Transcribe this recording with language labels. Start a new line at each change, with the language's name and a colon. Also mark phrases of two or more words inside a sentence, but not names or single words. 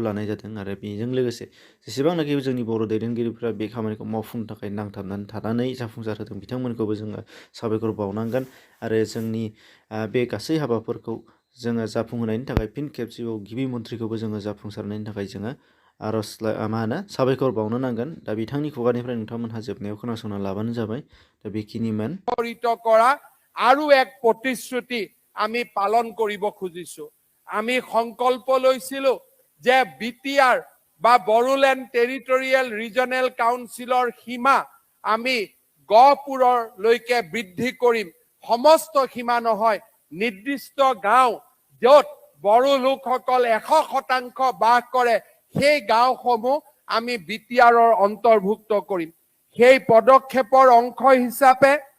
Bodo: लानाय जादों आरो बेजों लोगोसे जेसेबांनाखि जोंनि बर' दैदेनगिरिफ्रा बे खामानिखौ मावफुंनो थाखाय नांथाबनानै थानानै जाफुंसार होदों बिथांमोनखौबो जोङो साबायखर बावनांगोन आरो जोंनि बे गासै हाबाफोरखौ जोङो जाफुंहोनायनि थाखाय फिन खेबसेबाव गिबि मन्थ्रिखौबो जोङो जाफुंसारनायनि थाखाय जोङो साबायखर बावनो नांगोन दा बिथांनि खुगानिफ्राय नोंथांमोनहा जोबनायाव खोनासंना लाबानो जाबाय दा बेखिनिमोन
Assamese: কৰা আৰু এক প্ৰতিশ্ৰুতি আমি পালন কৰিব খুজিছো আমি সংকল্প লৈছিলো যে বিটিআৰ বা বড়োলেণ্ড টেৰিটৰিয়েল ৰিজনেল কাউন্সিলৰ সীমা আমি গহপুৰলৈকে বৃদ্ধি কৰিম সমস্ত সীমা নহয় নিৰ্দিষ্ট গাঁও য'ত বড়ো লোকসকল 100% বাস কৰে সেই গাঁওসমূহ আমি বিটিআৰৰ অন্তৰ্ভুক্ত কৰিম সেই পদক্ষেপৰ অংশ হিচাপে